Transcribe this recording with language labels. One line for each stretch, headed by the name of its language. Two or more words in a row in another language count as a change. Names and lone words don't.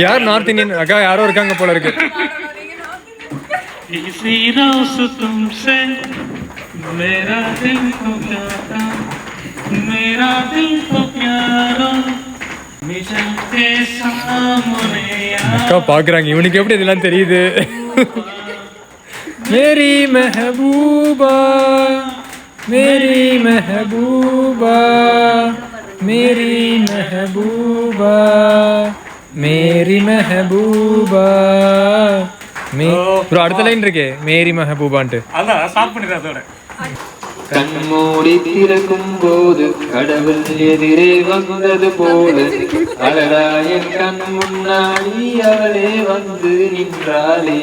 Tamil: யார்
English: North Indian
Tamil: அக்கா? யாரோ இருக்காங்க போல இருக்கு. அக்கா பாக்குறாங்க. இவனுக்கு எப்படி இதெல்லாம் தெரியுது?
Hindi: मेरी महबूबा, मेरी महबूबा, मेरी महबूबा, मेरी महबूबा.
Tamil: ப்ரோ அடுத்த லைன் இருக்கே
Hindi: मेरी महबूबा.
Tamil: அதான் ஸ்டாப் பண்ணிடுறேன் அதோட. கண்மூடி திறக்கும் போது கடவுள் எதிரே வந்தது போல அழகா என் கண் முன்னாடி அவளே வந்து நின்றாளே.